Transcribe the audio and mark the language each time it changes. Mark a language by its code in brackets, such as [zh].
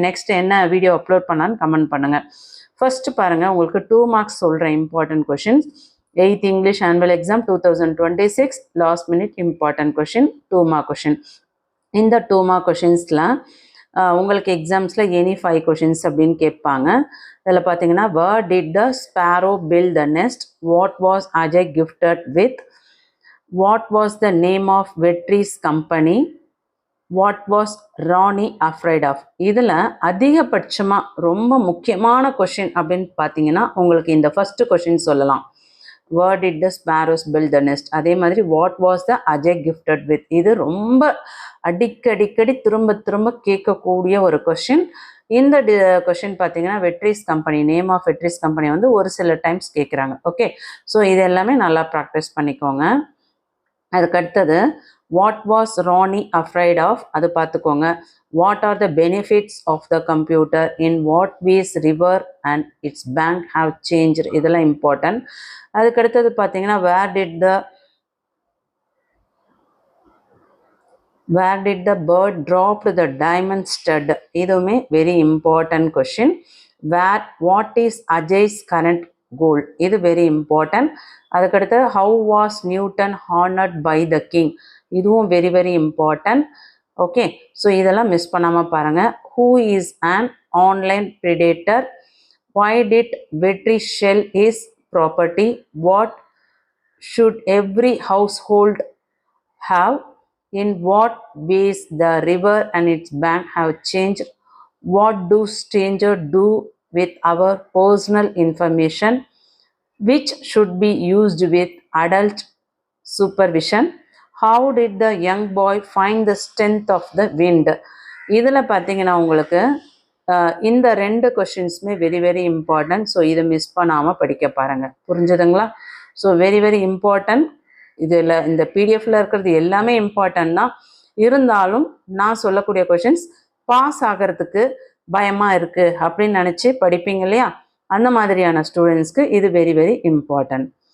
[ta] Next என்ன video upload பண்ணான்னு comment பண்ணுங்கள். ஃபர்ஸ்ட் பாருங்கள், உங்களுக்கு 2 மார்க்ஸ் சொல்கிறேன் important questions. 8th English annual exam 2026 last minute important question, 2 mark question. இந்த 2 மார்க் கொஷின்ஸில் உங்களுக்கு எக்ஸாம்ஸில் எனி 5 கொஷின்ஸ் அப்படின்னு கேட்பாங்க. இதில் பார்த்தீங்கன்னா, [en] where did the sparrow build the nest? What was Ajay gifted with? What was the name of Vetri's company? What was Ronnie afraid of? [ta] இதில் அதிகபட்சமாக ரொம்ப முக்கியமான கொஷின் அப்படின்னு பார்த்தீங்கன்னா உங்களுக்கு இந்த ஃபர்ஸ்ட் கொஷின் சொல்லலாம். [en] where did the sparrows build the nest? [ta] அதே மாதிரி [en] what was the Ajay gifted with? [ta] இது ரொம்ப அடிக்கடி திரும்ப கேட்கக்கூடிய ஒரு கொஷின். இந்த கொஷின் பார்த்தீங்கன்னா Vetri's company, name of Vetri's company வந்து ஒரு சில டைம்ஸ் கேட்குறாங்க. ஓகே, ஸோ இது எல்லாமே நல்லா ப்ராக்டிஸ் பண்ணிக்கோங்க. அதுக்கடுத்தது [en] what was Rani afraid of, [ta] அது பார்த்துக்கோங்க. [en] what are the benefits of the computer, in what ways river and its bank have change, [ta] இதெல்லாம் [en] Important. [ta] அதுக்கடுத்தது பார்த்தீங்கன்னா [en] where did the bird drop the diamond stud, [ta] இதுவுமே [en] Very important question. What is Ajay's current goal, [ta] இது [en] Very important. [ta] அதுக்கடுத்து [en] how was Newton honoured by the king, [ta] இதுவும் [en] Very very important. [ta] Okay, so இதெல்லாம் miss பண்ணாமல் பாருங்கள். [en] Who is an online predator? why did Vetri shell his property? What should every household have? In what ways the river and its bank have changed? What do strangers do with our personal information? Which should be used with adult supervision? How did the young boy find the strength of the wind? [ta] இதில் பார்த்தீங்கன்னா உங்களுக்கு இந்த 2 கொஷின்ஸுமே very very important. So இதை miss பண்ணாமல் படிக்க பாருங்கள். புரிஞ்சுதுங்களா? So very very important. இதில் இந்த பிடிஎஃப்ல இருக்கிறது எல்லாமே இம்பார்ட்டன்ட் தான். இருந்தாலும் நான் சொல்லக்கூடிய கொஷின்ஸ் பாஸ் ஆகிறதுக்கு பயமாக இருக்குது அப்படின்னு நினச்சி படிப்பீங்க இல்லையா, அந்த மாதிரியான ஸ்டூடெண்ட்ஸ்க்கு இது வெரி வெரி இம்பார்ட்டன்ட்.